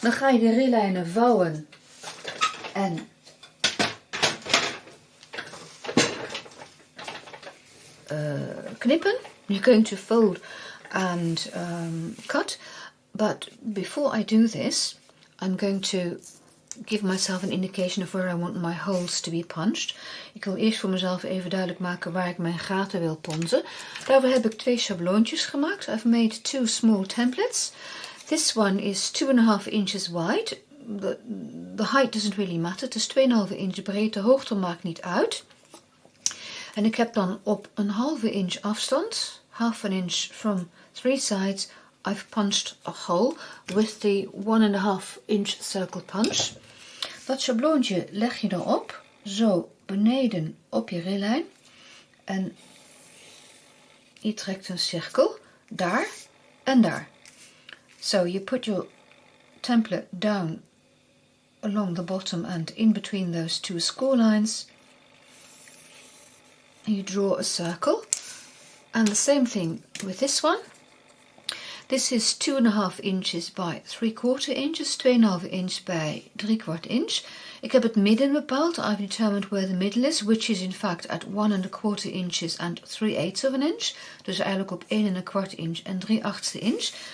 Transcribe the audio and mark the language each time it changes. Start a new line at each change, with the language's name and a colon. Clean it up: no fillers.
Dutch: Dan ga je de rillijnen vouwen en knippen.
English: You're going to fold and cut, but before I do this, I'm going to give myself an indication of where I want my holes to be punched.
Dutch: Ik wil eerst voor mezelf even duidelijk maken waar ik mijn gaten wil ponzen. Daarvoor heb ik 2 schabloontjes gemaakt.
English: I've made 2 small templates. This one is 2.5 inches wide. The height doesn't really matter.
Dutch: Het is 2,5 inch breed. De hoogte maakt niet uit. En ik heb dan op een halve inch afstand,
English: half an inch from 3 sides, I've punched a hole with the 1.5 inch circle punch.
Dutch: Dat schabloontje leg je erop, zo beneden op je rillijn. En je trekt een cirkel, daar en daar.
English: So you put your template down along the bottom and in between those 2 score lines. And you draw a circle and the same thing with this one. This is 2,5 inches by 3/4 inches, 2,5 inch by 3/4 inch.
Dutch: Ik heb het midden bepaald.
English: I've determined where the middle is, which is in fact at 1 1/4 inches and 3/8 of an inch.
Dutch: Dus eigenlijk op 1 1/4 inch en 3/8 inch.